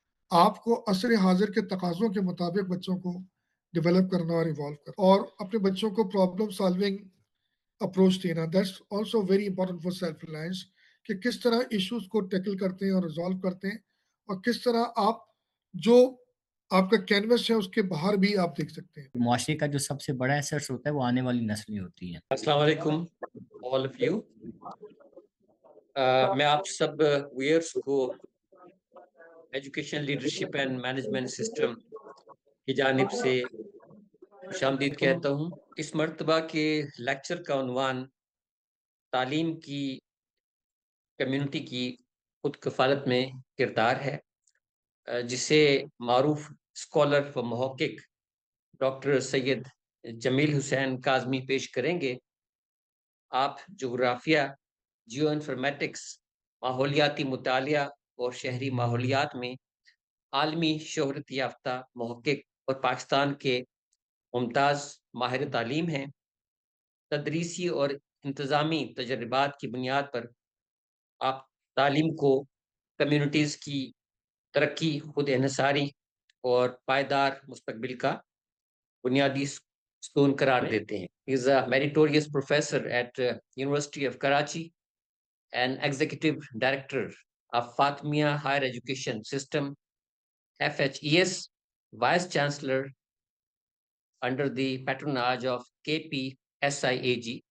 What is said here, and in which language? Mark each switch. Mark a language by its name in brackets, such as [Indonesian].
[Urdu] آپ کو عصر حاضر کے تقاضوں کے مطابق بچوں کو ڈیولپ کرنا اور ایوالو کرنا، اور اپنے بچوں کو پرابلم سالونگ اپروچ دینا. [English] that's also very important for self reliance, [Urdu] کہ کس طرح ایشوز کو ٹیکل کرتے ہیں اور ریزالو کرتے ہیں، اور کس طرح آپ جو آپ کا کینوس ہے اس کے باہر بھی آپ دیکھ سکتے ہیں. معاشرے کا جو سب سے بڑا ایسٹ ہوتا ہے وہ آنے والی نسلیں ہوتی ہیں. [English] السلام علیکم all of you. [Urdu] میں آپ سب ویئرس کو education leadership and management system کی جانب سے خوش آمدید کہتا ہوں. اس مرتبہ کے لیکچر کا عنوان تعلیم کی کمیونٹی کی خود کفالت میں کردار ہے، جسے معروف اسکالر و محقق ڈاکٹر سید جمیل حسین کاظمی پیش کریں گے. آپ جغرافیہ، جیو انفارمیٹکس، ماحولیاتی مطالعہ اور شہری ماحولیات میں عالمی شہرت یافتہ محقق اور پاکستان کے ممتاز ماہر تعلیم ہیں. تدریسی اور انتظامی تجربات کی بنیاد پر آپ تعلیم کو کمیونٹیز کی ترقی، خود انحصاری اور پائیدار مستقبل کا بنیادی ستون قرار دیتے ہیں. [English] He is a meritorious professor at University of Karachi and executive director of Fatimiyya Higher Education System FHES, vice chancellor under the patronage of KPSIAG.